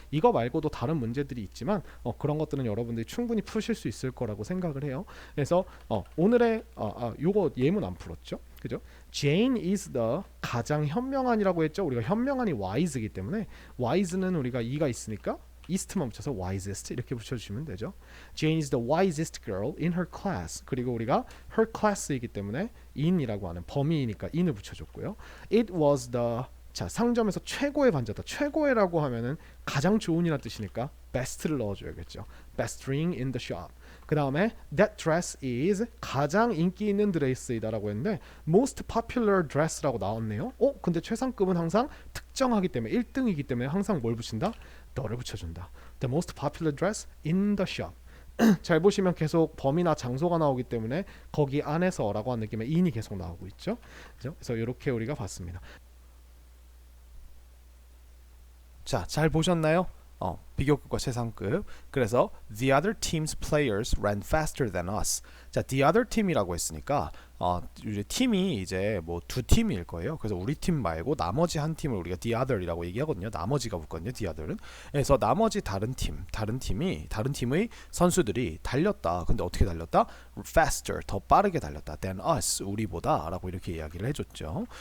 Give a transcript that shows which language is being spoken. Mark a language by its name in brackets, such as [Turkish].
[Korean] 이거 말고도 다른 문제들이 있지만 그런 것들은 여러분들이 충분히 푸실 수 있을 거라고 생각을 해요. 그래서 오늘의 요거 예문 안 풀었죠, 그죠? Jane is the 가장 현명한이라고 했죠. 우리가 현명한이 wise이기 때문에 wise는 우리가 e가 있으니까 east만 붙여서 wisest 이렇게 붙여주시면 되죠. [English] Jane is the wisest girl in her class. [Korean] 그리고 우리가 her class이기 때문에 in이라고 하는 범위이니까 in을 붙여줬고요. It was the, 자, 상점에서 최고의 반졌다. 최고의라고 하면은 가장 좋은이라는 뜻이니까 best를 넣어줘야겠죠. [English] best ring in the shop. [Korean] 그 다음에 [English] that dress is [Korean] 가장 인기 있는 드레스이다라고 했는데 [English] most popular dress라고 나왔네요. [Korean] 근데 최상급은 항상 특정하기 때문에 1등이기 때문에 항상 뭘 붙인다? the를 붙여준다. [English] The most popular dress in the shop. [Korean] 잘 보시면 계속 범위나 장소가 나오기 때문에 거기 안에서라고 하는 느낌의 in이 계속 나오고 있죠. 그래서 이렇게 우리가 봤습니다. 자, 잘 보셨나요? 비교급과 최상급. 그래서 [English] the other team's players ran faster than us. [Korean] 자, the other team이라고 했으니까 이제 팀이 이제 뭐 두 팀일 거예요. 그래서 우리 팀 말고 나머지 한 팀을 우리가 the other이라고 얘기하거든요. 나머지가 붙거든요, the other은. 그래서 나머지 다른 팀의 선수들이 달렸다. 근데 어떻게 달렸다? faster, 더 빠르게 달렸다. than us, 우리보다라고 이렇게 이야기를 해줬죠.